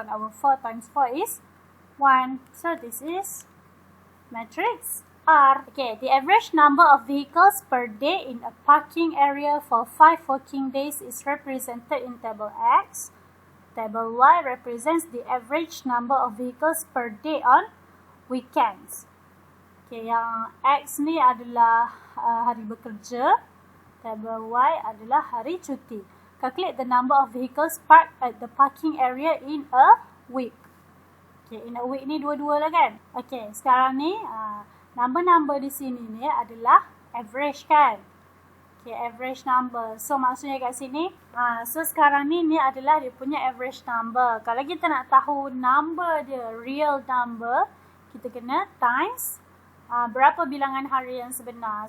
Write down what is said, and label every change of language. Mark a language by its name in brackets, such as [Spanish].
[English] 1/4 times 4 is 1. So, this is matrix R. Okay, the average number of vehicles per day in a parking area for 5 working days is represented in table X. Table Y represents the average number of vehicles per day on weekends. [Malay] Okay, yang X ni adalah hari bekerja. Table Y adalah hari cuti. [English] Calculate the number of vehicles parked at the parking area in a week. Okay, in a week [Malay] ni dua-dua lah kan? Okay, sekarang ni number-number di sini ni adalah average kan? [English] Okay, average number. [Malay] So, maksudnya kat sini, so sekarang ni adalah dia punya average number. Kalau kita nak tahu number dia, real number, kita kena times berapa bilangan hari yang sebenar.